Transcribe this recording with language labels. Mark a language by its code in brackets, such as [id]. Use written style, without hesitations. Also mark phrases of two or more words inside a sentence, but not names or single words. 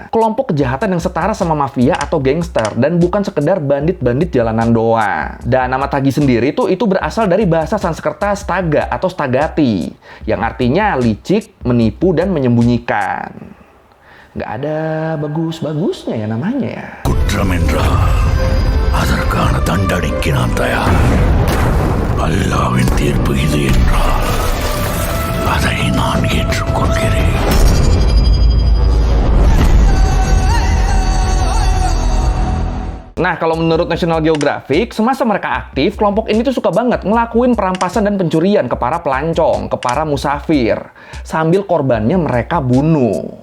[id] Kelompok kejahatan yang setara sama mafia atau gangster, dan bukan sekedar bandit-bandit jalanan doang. Dan nama Tagi sendiri tuh itu berasal dari bahasa Sanskerta staga atau stagati, yang artinya licik, menipu, dan menyembunyikan. Nggak ada bagus-bagusnya ya namanya ya. [ta] Kutramendra, அதற்கான தண்டனைக்கு நான் தயார். அல்லாவின் தீர்ப்பு இது என்றால் அதை நான் ஏற்றுக்கொள்கிறேன். [id] Nah, kalau menurut National Geographic, semasa mereka aktif, kelompok ini tuh suka banget ngelakuin perampasan dan pencurian ke para pelancong, ke para musafir, sambil korbannya mereka bunuh.